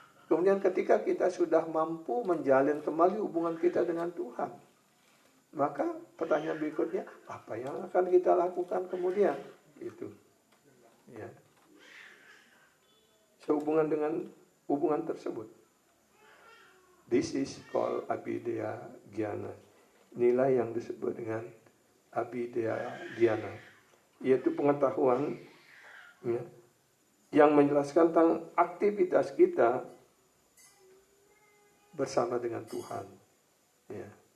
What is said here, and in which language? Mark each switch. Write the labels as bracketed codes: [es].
[id] Kemudian ketika kita sudah mampu menjalin kembali hubungan kita dengan Tuhan, maka pertanyaan berikutnya, apa yang akan kita lakukan kemudian? Itu. Ya. Sehubungan dengan hubungan tersebut. [en] This is called Abhidheya Gyana. [id] Inilah yang disebut dengan Abhidheya Gyana. Yaitu pengetahuan ya, yang menjelaskan tentang aktivitas kita bersama dengan Tuhan. Ya.